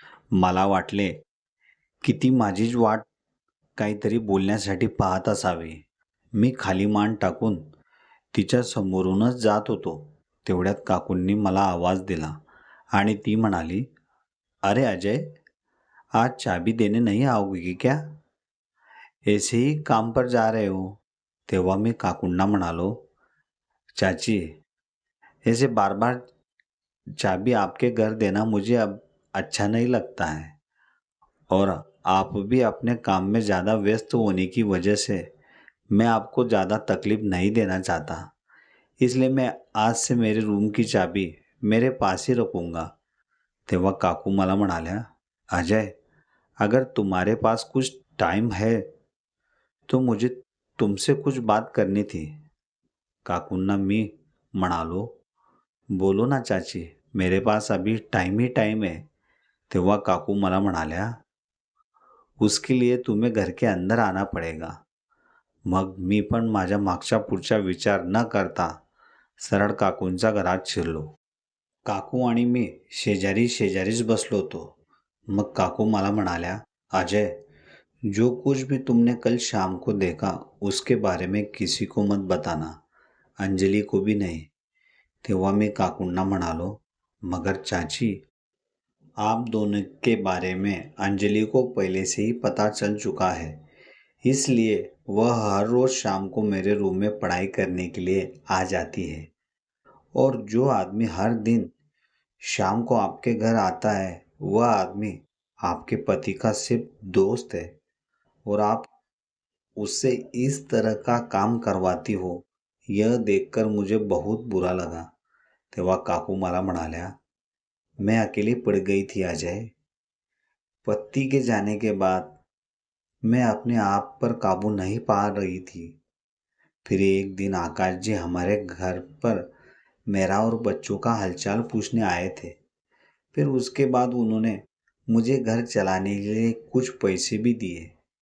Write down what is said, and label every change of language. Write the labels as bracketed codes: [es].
[mr] मला वाटले की ती माझीच वाट काहीतरी बोलण्यासाठी पाहत असावी. मी खाली मान टाकून तिच्या समोरूनच जात होतो. तेवढ्यात काकूंनी मला आवाज दिला आणि ती म्हणाली, [hi] अरे अजय, आज चाबी देने नहीं आओगे क्या? ऐसे ही काम पर जा रहे हो? [mr] तेव्हा मी काकूंना म्हणालो, [hi] चाची ऐसे बार बार चाबी आपके घर देना मुझे अब अच्छा नहीं लगता है और आप भी अपने काम में ज़्यादा व्यस्त होने की वजह से मैं आपको ज़्यादा तकलीफ नहीं देना चाहता. इसलिए मैं आज से मेरे रूम की चाबी मेरे पास ही रखूँगा. [mr] तेव्हा काकू मला म्हणाल्या, [hi] अजय अगर तुम्हारे पास कुछ टाइम है तो मुझे तुमसे कुछ बात करनी थी. [mr] काकूंना मी म्हणालो, [hi] बोलो ना चाची, मेरे पास अभी टाइम ही टाइम है. [mr] तेव्हा काकू मला म्हणाल्या, [hi] उसके लिए तुम्हें घर के अंदर आना पड़ेगा. [mr] मग मी पण माझ्या मागच्या पुढचा विचार न करता सरळ काकूंच्या घरात शिरलो. काकू आणि मी शेजारी शेजारीच बसलो होतो. मग काकू मला म्हणाल्या, [hi] अजय जो कुछ भी तुमने कल शाम को देखा उसके बारे में किसी को मत बताना, अंजलि को भी नहीं. [mr] तेव्हा मी काकूंना म्हणालो, [hi] मगर चाची आप दोनों के बारे में अंजलि को पहले से ही पता चल चुका है, इसलिए वह हर रोज़ शाम को मेरे रूम में पढ़ाई करने के लिए आ जाती है. और जो आदमी हर दिन शाम को आपके घर आता है वह आदमी आपके पति का सिर्फ दोस्त है और आप उससे इस तरह का काम करवाती हो यह देखकर मुझे बहुत बुरा लगा. [mr] तेव्हा काकू मला म्हणाल्या, [hi] मैं अकेली पड़ गई थी अजय. पति के जाने के बाद मैं अपने आप पर काबू नहीं पा रही थी. फिर एक दिन आकाश जी हमारे घर पर मेरा और बच्चों का हालचाल पूछने आए थे. फिर उसके बाद उन्होंने मुझे घर चलाने के लिए कुछ पैसे भी दिए.